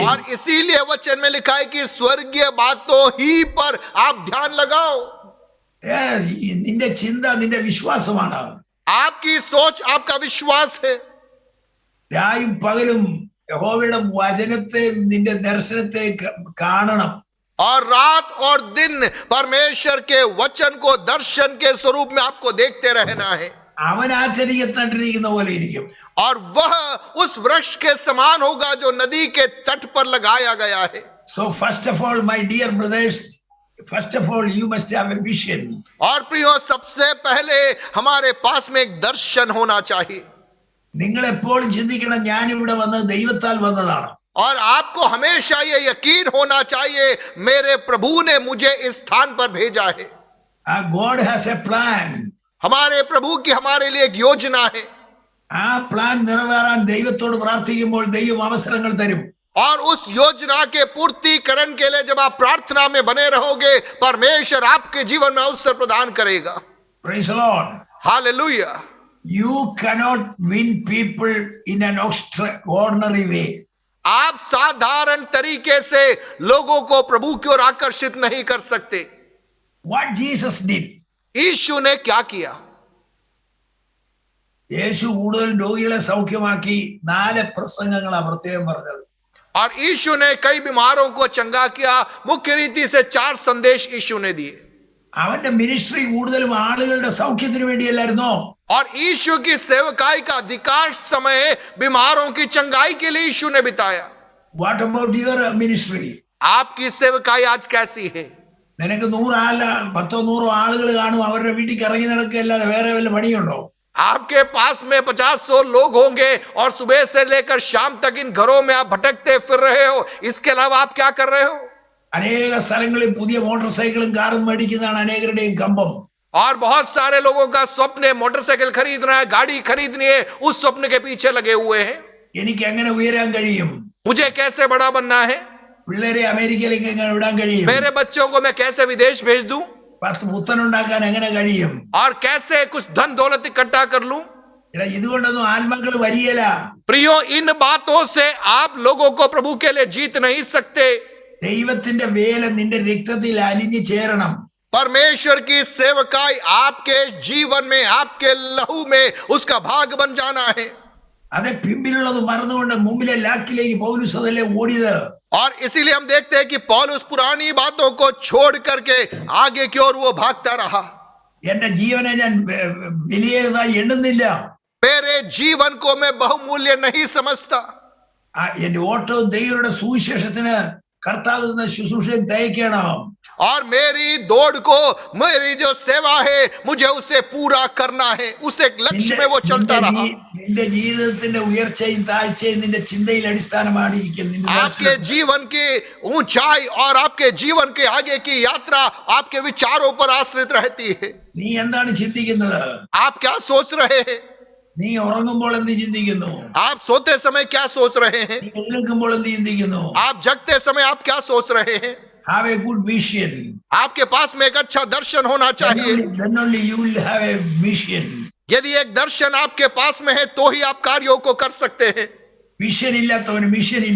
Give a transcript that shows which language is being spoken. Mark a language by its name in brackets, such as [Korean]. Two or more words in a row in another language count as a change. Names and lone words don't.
[Hindi] और इसीलिए वचन में लिखा है कि स्वर्गीय बातों ही पर आप ध्यान लगाओ। [Malayalam] നിന്റെ ചിന്ത നിന്റെ വിശ്വാസമാണ്. [Hindi] आपकी सोच आपका विश्वास है। [Malayalam] രായും പകലും യഹോവയുടെ വചനത്തെ നിന്റെ ദർശനത്തെ കാണണം. [Hindi] और रात और दिन परमेश्वर के वचन को दर्शन के स्वरूप में आपको देखते रहना है। [Malayalam] അവൻ ആചരിക്കത്തണ്ടിരിക്കുന്ന പോലെ ഇരിക്കും. [Hindi] और वह उस वृक्ष के समान होगा जो नदी के तट पर लगाया गया है। [English] So first of all, my dear brothers, first of all, you must have a vision. [Hindi] और प्रियो, सबसे पहले हमारे पास में एक दर्शन होना चाहिए। [Malayalam] നിങ്ങൾ എപ്പോഴും ചിന്തിക്കണം, ഞാൻ ഇവിടെ വന്നത് ദൈവത്താൽ വന്നതാണ്. [Hindi] और आपको हमेशा ये यकीन होना चाहिए, मेरे प्रभु ने मुझे इस स्थान पर भेजा है। [English] God has a plan. [Hindi] हमारे प्रभु की हमारे लिए एक योजना है। [Malayalam] ആ പ്ലാൻ നിറവേറാൻ ദൈവത്തോട് പ്രാർത്ഥിക്കുമ്പോൾ ദൈവം അവസരങ്ങൾ തരും. [Hindi] और उस योजना के पूर्तिकरण के लिए जब आप प्रार्थना में बने रहोगे, परमेश्वर आपके जीवन में अवसर प्रदान करेगा। [English] Praise the Lord. [Hindi] हालेलुया। [English] You cannot win people in an ordinary way. [Hindi] आप साधारण तरीके से लोगों को प्रभु की ओर आकर्षित नहीं कर सकते। [English] What Jesus did. [Hindi] यीशु ने क्या किया? [Malayalam] യേശു കൂടുതൽ രോഗികളെ സൗഖ്യമാക്കി 4 പ്രസംഗങ്ങളാണ് പ്രത്യേകം പറഞ്ഞത്. [Hindi] और यीशु ने कई बीमारों को चंगा किया। मुख्य रीति से 4 संदेश यीशु ने दिए। [Malayalam] അവന്റെ മിനിസ്ട്രി കൂടുതലും ആളുകളുടെ സൗഖ്യത്തിന് വേണ്ടിയല്ലായിരുന്നോ? [Hindi] और यीशु की सेवकाई का अधिकांश समय बीमारों की चंगाई के लिए यीशु ने बिताया। [English] What about your ministry? [Hindi] आपकी सेवकाई आज कैसी है? [Malayalam] നിനക്ക് 100 ആളുകൾ കാണും, അവരുടെ വീട്ടിൽ ഇറങ്ങി നടക്കുകയല്ലാതെ വേറെ വല്ല പണിയുണ്ടോ? [Hindi] आपके पास में 50-100 लोग होंगे और सुबह से लेकर शाम तक इन घरों में आप भटकते फिर रहे हो, इसके अलावा आप क्या कर रहे हो? [Malayalam] അനേക സ്ഥലങ്ങളിൽ പുതിയ മോട്ടോർ സൈക്കിളും കാറും മേടിക്കുന്നതാണ് അനേകരുടെയും കമ്പം. [Hindi] और बहुत सारे लोगों का स्वप्न है मोटरसाइकिल खरीदना है, गाड़ी खरीदनी है, उस स्वप्न के पीछे लगे हुए हैं। [Malayalam] എനിക്ക് എങ്ങനെ ഉയരാൻ കഴിയും? [Hindi] मुझे कैसे बड़ा बनना है? [Malayalam] പിള്ളേരെ അമേരിക്കയിലേക്ക് എങ്ങനെ വിടാൻ കഴിയും? [Hindi] मेरे बच्चों को मैं कैसे विदेश भेज दूं? [Malayalam] 10 പുത്തനുണ്ടാക്കാൻ എങ്ങനെ കഴിയും? [Hindi] और कैसे कुछ धन दौलत इकट्ठा कर लूं? [Malayalam] ഇതുകൊണ്ടൊന്നും ആത്മാക്കൾ വരികയില്ല. [Hindi] प्रियो, इन बातों से आप लोगों को प्रभु के लिए जीत नहीं सकते। [Malayalam] ദൈവത്തിന്റെ വേല നിന്റെ രക്തത്തിൽ അലിഞ്ഞു ചേരണം. [Hindi] परमेश्वर की सेवकाई आपके जीवन में, आपके लहू में उसका भाग बन जाना है। [Malayalam] അതെ, പിമ്പിലുള്ളത് മറന്നുകൊണ്ട് മുമ്പിലെ ലാക്കിലേക്ക് പൗലോസ് അതല്ലേ ഓടിയത്. [Hindi] और इसीलिए हम देखते हैं कि पौलुस पुरानी बातों को छोड़ करके आगे की ओर वो भागता रहा। [Malayalam] എന്റെ ജീവനെ ഞാൻ വിലയേതായി എണ്ണുന്നില്ല. [Hindi] मेरे जीवन को मैं बहुमूल्य नहीं समझता। [Malayalam] എന്റെ ഓട്ടവും ദൈവയുടെ സുവിശേഷത്തിന് കർത്താവ് എന്ന ശുശ്രൂഷയെ തയ്ക്കണം. [Hindi] और मेरी दौड़ को, मेरी जो सेवा है, मुझे उसे पूरा करना है। उस एक लक्ष्य में वो चलता रहा। [Malayalam] നിന്റെ ജീവിതത്തിന്റെ ഉയർച്ചയും താഴ്ചയും നിന്റെ ചിന്തയിൽ അടിസ്ഥാനമായിരിക്കും. [Hindi] आपके जीवन की ऊंचाई और आपके जीवन के आगे की यात्रा आपके विचारों पर आश्रित रहती है। [Malayalam] നീ എന്താണ് ചിന്തിക്കുന്നത്? [Hindi] आप क्या सोच रहे हैं? [Malayalam] നീ ഉറങ്ങുമ്പോൾ എന്ത് ചിന്തിക്കുന്നു? [Hindi] आप सोते समय क्या सोच रहे हैं? [Malayalam] നീ എഴുന്നേൽക്കുമ്പോൾ എന്ത് ചിന്തിക്കുന്നു? [Hindi] आप जगते समय आप क्या सोच रहे हैं? [English] Have a good vision. [Hindi] आपके पास में एक अच्छा दर्शन होना चाहिए। [English] Then only you will have a mission. [Hindi] यदि एक दर्शन आपके पास में है तो ही आप कार्यों को कर सकते हैं। [Malayalam] വിഷൻ ഇല്ലാത്തവന് മിഷൻ ഇല്ല.